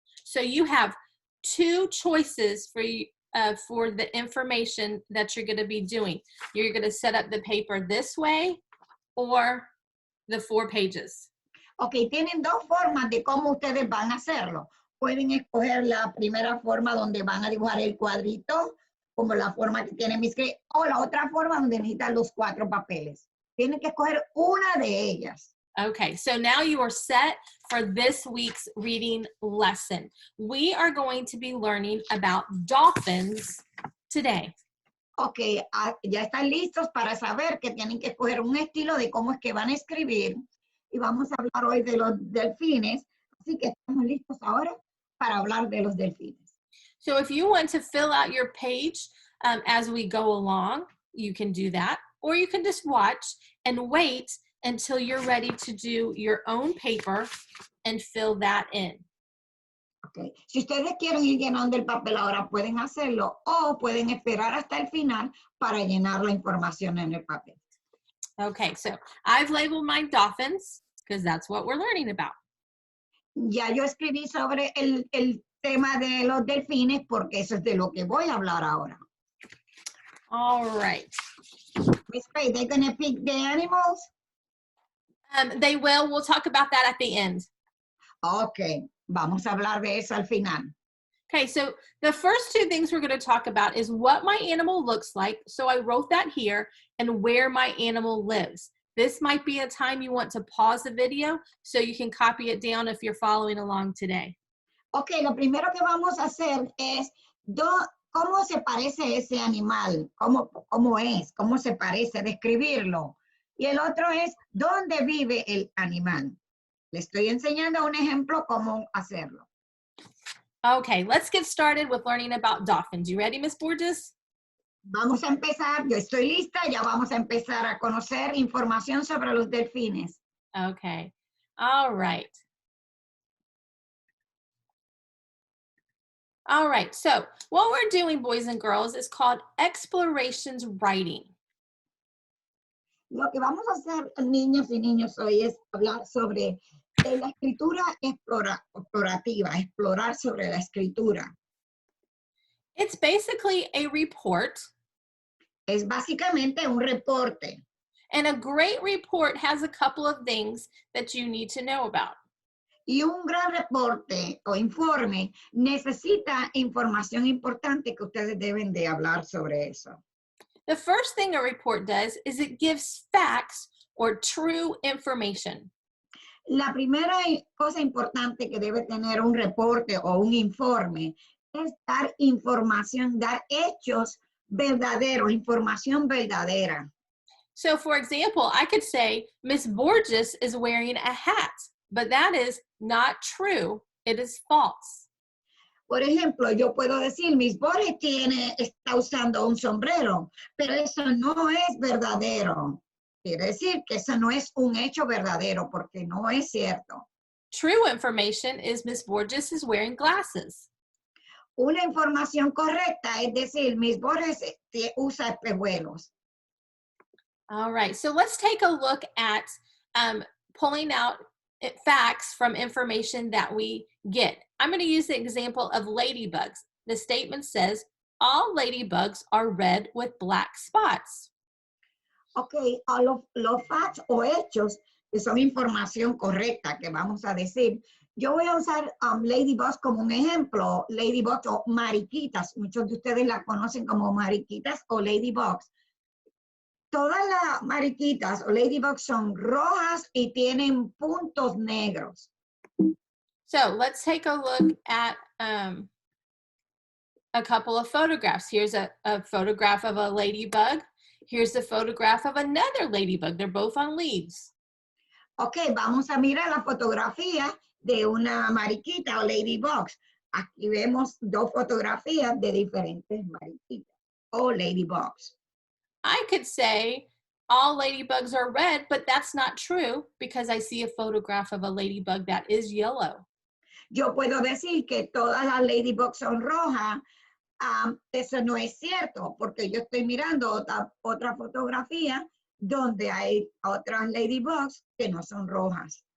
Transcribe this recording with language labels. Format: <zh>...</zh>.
<en>So you have two choices for the information that you're going to be doing. You're going to set up the paper this way or the 4 pages.</en> <es>Ok, tienen dos formas de cómo ustedes van a hacerlo. Pueden escoger la primera forma donde van a dibujar el cuadrito, como la forma que tiene mi script, o la otra forma donde necesitan los 4 papeles. Tienen que escoger una de ellas.</es> <en>Okay, so now you are set for this week's reading lesson. We are going to be learning about dolphins today.</en> <es>Ok, ya están listos para saber que tienen que escoger un estilo de cómo es que van a escribir. Y vamos a hablar hoy de los delfines. Así que estamos listos ahora para hablar de los delfines.</es> <en>So if you want to fill out your page as we go along, you can do that. Or you can just watch and wait until you're ready to do your own paper and fill that in. Okay.</en> <es>Si ustedes quieren ir llenando el papel ahora, pueden hacerlo o pueden esperar hasta el final para llenar la información en el papel.</es> <en>Okay, so I've labeled my dolphins because that's what we're learning about.</en> <es>Ya yo escribí sobre el tema de los delfines porque eso es de lo que voy a hablar ahora.</es> <en>All right. Miss Faye, they're going to pick the animals? They will. We'll talk about that at the end.</en> <es>Ok, vamos a hablar de eso al final.</es> <en>Okay, so the first 2 things we're going to talk about is what my animal looks like. So I wrote that here, and where my animal lives. This might be a time you want to pause the video so you can copy it down if you're following along today.</en> <es>Ok, lo primero que vamos a hacer es cómo se parece ese animal, cómo es, cómo se parece, describirlo. Y el otro es dónde vive el animal. Le estoy enseñando un ejemplo cómo hacerlo.</es> <en>Okay, let's get started with learning about dolphins. You ready, Miss Borges?</en> <es>Vamos a empezar, yo estoy lista, ya vamos a empezar a conocer información sobre los delfines.</es> <en>Okay, all right. All right, so what we're doing, boys and girls, is called explorations writing.</en> <es>Lo que vamos a hacer, niños y niños, hoy es hablar sobre la escritura explorativa, explorar sobre la escritura.</es> <en>It's basically a report.</en> <es>Es básicamente un reporte.</es> <en>And a great report has a couple of things that you need to know about.</en> <es>Y un gran reporte o informe necesita información importante que ustedes deben de hablar sobre eso.</es> <en>The first thing a report does is it gives facts or true information.</en> <es>La primera cosa importante que debe tener un reporte o un informe es dar información, dar hechos verdaderos, información verdadera.</es> <en>So for example, I could say, Miss Borges is wearing a hat, but that is not true. It is false.</en> <es>Por ejemplo, yo puedo decir, Miss Borges está usando un sombrero, pero eso no es verdadero. Quiere decir que eso no es un hecho verdadero porque no es cierto.</es> <en>True information is Miss Borges is wearing glasses.</en> <es>Una información correcta es decir, Miss Borges usa espejuelos.</es> <en>All right, so let's take a look at pulling out facts from information that we get. I'm going to use the example of ladybugs. The statement says, all ladybugs are red with black spots.</en> <es>Ok, a los facts o hechos que son información correcta que vamos a decir. Yo voy a usar ladybugs como un ejemplo, ladybugs o mariquitas. Muchos de ustedes la conocen como mariquitas o ladybugs. Todas las mariquitas o ladybugs son rojas y tienen puntos negros.</es> <en>So let's take a look at a couple of photographs. Here's a photograph of a ladybug. Here's the photograph of another ladybug. They're both on leaves.</en> <es>Ok, vamos a mirar la fotografía de una mariquita o ladybug. Aquí vemos dos fotografías de diferentes mariquitas o ladybugs.</es> <en>I could say all ladybugs are red, but that's not true because I see a photograph of a ladybug that is yellow.</en> <es>Yo puedo decir que todas las ladybugs son rojas. Eso no es cierto, porque yo estoy mirando otra fotografía donde hay otras ladybugs que no son rojas.</es>